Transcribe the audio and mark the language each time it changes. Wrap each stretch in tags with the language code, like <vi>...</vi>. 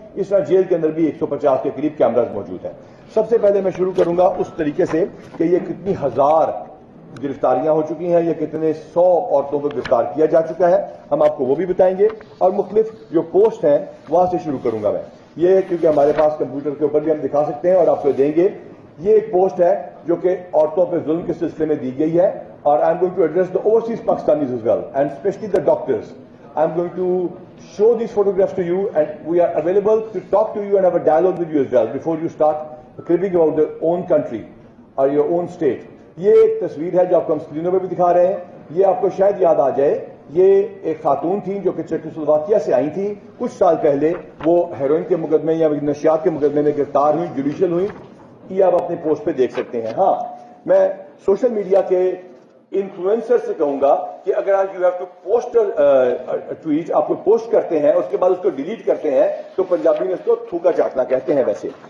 <ur>اس طرح جیل کے اندر بھی 150 کے قریب کیمراز موجود ہیں. سب سے پہلے میں شروع کروں گا اس طریقے سے کہ یہ کتنی ہزار گرفتاریاں ہو چکی ہیں, یہ کتنے 100 عورتوں کو گرفتار کیا جا چکا ہے, ہم آپ کو وہ بھی بتائیں گے. اور مختلف جو پوسٹ ہیں وہاں سے شروع کروں گا میں. یہ کیونکہ ہمارے پاس کمپیوٹر کے اوپر بھی ہم دکھا سکتے ہیں اور آپ کو دیں گے. یہ ایک پوسٹ ہے جو کہ عورتوں پہ ظلم کے سلسلے میں دی گئی ہے اور</ur> <en>I am going to address the overseas Pakistanis as well and especially the doctors. I am going to show these photographs to you and we are available to talk to you and have a dialogue with you as well before you start cribbing about your own country or your own state.</en> <ur>یہ ایک تصویر ہے جو آپ کو ہم اسکرینوں پہ بھی دکھا رہے ہیں. یہ آپ کو شاید یاد آ جائے, یہ ایک خاتون تھیں جو کہ چیکوسلوواکیہ سے آئی تھیں. کچھ سال پہلے وہ ہیروئن کے مقدمے یا نشیات کے مقدمے میں گرفتار ہوئی, جوڈیشل ہوئی. یہ آپ اپنے پوسٹ پہ دیکھ سکتے ہیں. ہاں, میں سوشل میڈیا کے انفلوئنسر سے کہوں گا کہ اگر آپ</ur> <en>you have to post tweet,</en> <ur>آپ کو پوسٹ کرتے ہیں اس کے بعد اس کو ڈیلیٹ کرتے ہیں تو پنجابی میں اس کو تھوکا چاٹنا کہتے ہیں ویسے.</ur>